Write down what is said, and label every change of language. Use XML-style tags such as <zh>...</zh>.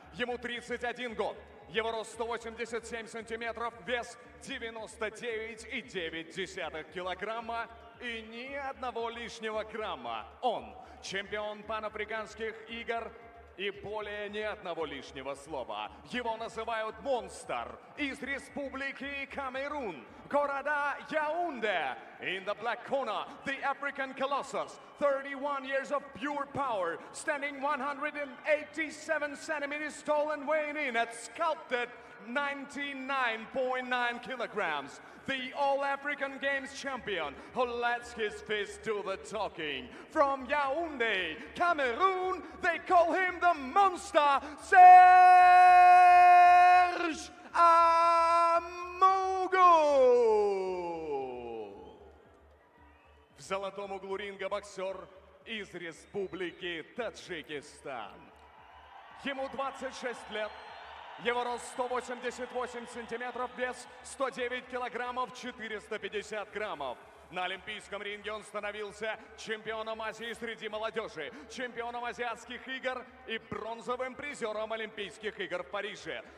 <ru>Ему 31 год. Его рост 187 сантиметров, вес 99,9 килограмма и ни одного лишнего грамма. Он чемпион панафриканских игр и более ни одного лишнего слова. Его называют монстр из Республики Камерун, города Яунде.</ru> <en>In the black corner, the African Colossus, 31 years of pure power, standing 187 centimeters tall and weighing in at sculpted 99.9 kilograms. The All-African Games champion who lets his fist do the talking. From Yaoundé, Cameroon, they call him the monster, Serge Amugu.</en> <ru>В золотом углу ринга боксер из Республики Таджикистан. Ему 26 лет. Его рост 188 сантиметров, вес 109 килограммов 450 граммов. На олимпийском ринге он становился чемпионом Азии среди молодежи, чемпионом азиатских игр и бронзовым призером Олимпийских игр в Париже.</ru>